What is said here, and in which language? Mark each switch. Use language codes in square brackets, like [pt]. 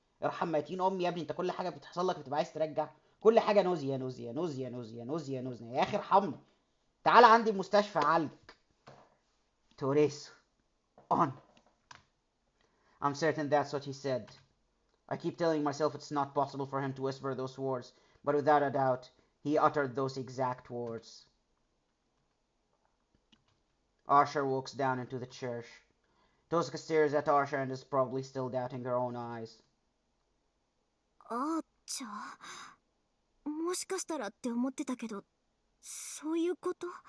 [ar] ارحم ميتين امي يا ابني، انت كل حاجه بتحصل لك بتبقى عايز ترجع. كل حاجه نوزيا نوزيا نوزيا نوزيا نوزيا نوزيا. يا اخي ارحمني. تعال عندي المستشفى اعالجك. توريسو. On. [en] I'm certain that's what he said. I keep telling myself it's not possible for him to whisper those words, but without a doubt, he uttered those exact words. Arsha walks down into the church. Tosca stares at Arsha and is probably still doubting her own eyes. [ja] あーちゃもしかしたらって思ってたけど、そういうこと？